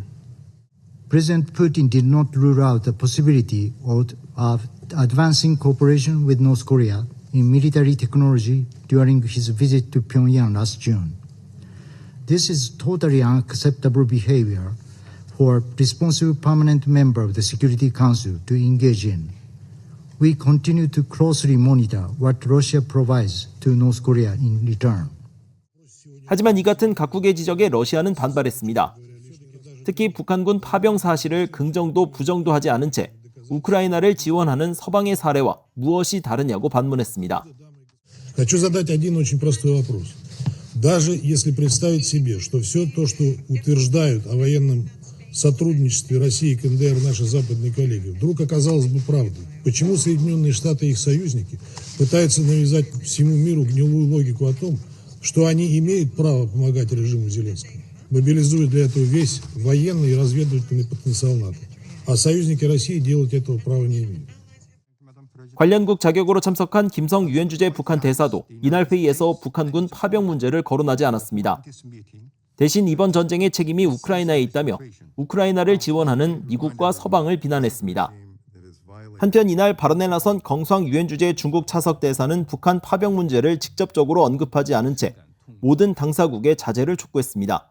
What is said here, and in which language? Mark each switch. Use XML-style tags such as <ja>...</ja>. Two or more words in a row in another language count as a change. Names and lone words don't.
<en>President Putin did not rule out the possibility of advancing cooperation with North Korea in military technology during his visit to Pyongyang last June. This is totally unacceptable behavior for a responsible permanent member of the Security Council to engage in. We continue to closely monitor what Russia provides to North Korea in return.</en> <ko>하지만 이 같은 각국의 지적에 러시아는 반발했습니다. 특히 북한군 파병 사실을 긍정도 부정도 하지 않은 채 우크라이나를 지원하는 서방의 사례와 무엇이 다르냐고 반문했습니다.</ko> <ru>Хочу задать один очень простой вопрос. Даже если представить себе, что все то, что утверждают о военном сотрудничестве России и КНДР наши западные коллеги, вдруг оказалось бы правдой, почему Соединенные Штаты и их союзники пытаются навязать всему миру гнилую логику о том, что они имеют право помогать режиму Зеленского, мобилизуя для этого весь военный и разведывательный потенциал НАТО, а союзники России делать этого права не имеют.</ru> <ko>관련국 자격으로 참석한 김성 유엔 주재 북한 대사도 이날 회의에서 북한군 파병 문제를 거론하지 않았습니다. 대신 이번 전쟁의 책임이 우크라이나에 있다며 우크라이나를 지원하는 미국과 서방을 비난했습니다. 한편 이날 발언에 나선 경상 유엔 주재 중국 차석 대사는 북한 파병 문제를 직접적으로 언급하지 않은 채 모든 당사국의 자제를 촉구했습니다.</ko>